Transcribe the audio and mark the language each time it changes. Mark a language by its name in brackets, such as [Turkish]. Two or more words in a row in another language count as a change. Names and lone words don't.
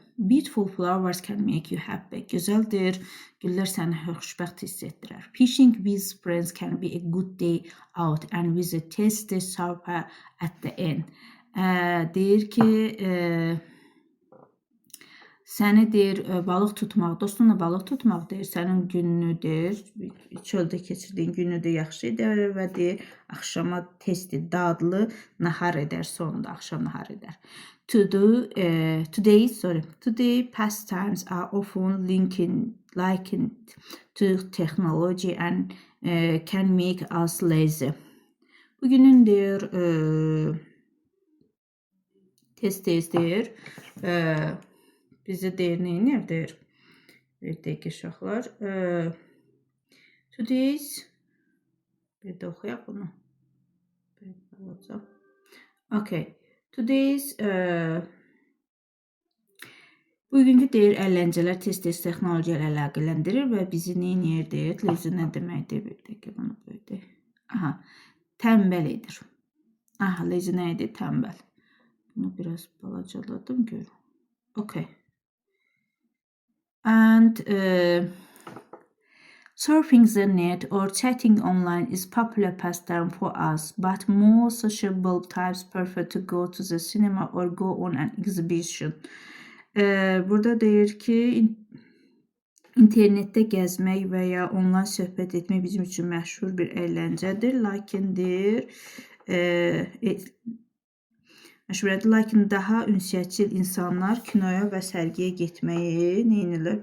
[English] Beautiful flowers can make you happy. [Azerbaijani] Gözəldir, güllər səni xoşbəxt hiss etdirir. [English] Fishing with friends can be a good day out and with a tasty supper at the end. [Azerbaijani] Deyir ki, səni deyir, balıq tutmaq, dostunla balıq tutmaq deyir, sənin gününü deyir, çöldə keçirdiyin günü də yaxşı edər və deyir, axşama tezdir, dadlı nahar edər, sonunda axşam nahar edər. [English] Today pastimes are often likened to technology and can make us lazy. [Azerbaijani] Bugünün deyir, tez deyir, bizə deyir, neyinir deyir? Bir dəqiqə uşaqlar. Today's bir də oxuyaq bunu. Okay. Today's bugünkü deyir, əyləncələr tez-tez texnologiya ilə əlaqələndirir və bizi neyinir deyir? Lazy nə deməkdir? Bir dəqiqə bunu böyüdək. Aha, tənbəl edir. Aha, lazy nə edir? Tənbəl. Bunu biraz balacaladım görün. Okay. [English] And surfing the net or chatting online is popular pastime for us, but more sociable types prefer to go to the cinema or go on an exhibition. [Azerbaijani] Burada deyir ki, internetdə gəzmək və ya onlayn söhbət etmək bizim üçün məşhur bir əyləncədir, lakin deyir, lakin daha ünsiyyətçil insanlar kinoya və sərgiyə getməyi neynirlər?